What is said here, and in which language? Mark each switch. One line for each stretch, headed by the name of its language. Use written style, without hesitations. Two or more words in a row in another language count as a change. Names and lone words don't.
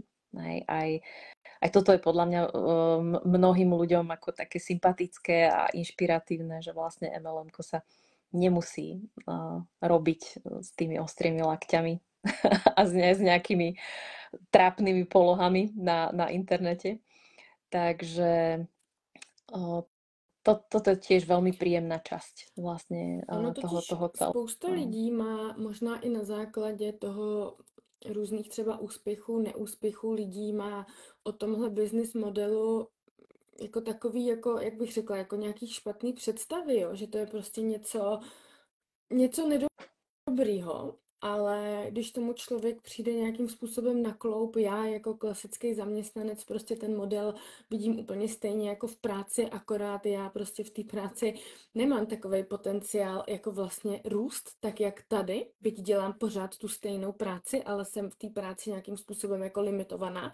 Slovak: Hej, aj toto je podľa mňa mnohým ľuďom ako také sympatické a inšpiratívne, že vlastne MLM-ko sa nemusí robiť s tými ostrými lakťami a s nejakými trápnymi polohami na internete. Takže toto je tiež veľmi príjemná časť vlastne
Czech: Ono
Slovak: toho
Czech: totiž
Slovak: celého.
Czech: spousta lidí má možná i na základě toho různých třeba úspěchů, neúspěchů lidí má o tomhle business modelu jako takový, jako, jak bych řekla, jako nějaký špatný představy, jo? Že to je prostě něco nedobrýho, ale když tomu člověk přijde nějakým způsobem na kloup, já jako klasický zaměstnanec prostě ten model vidím úplně stejně jako v práci, akorát já prostě v té práci nemám takový potenciál jako vlastně růst, tak jak tady, byť dělám pořád tu stejnou práci, ale jsem v té práci nějakým způsobem jako limitovaná.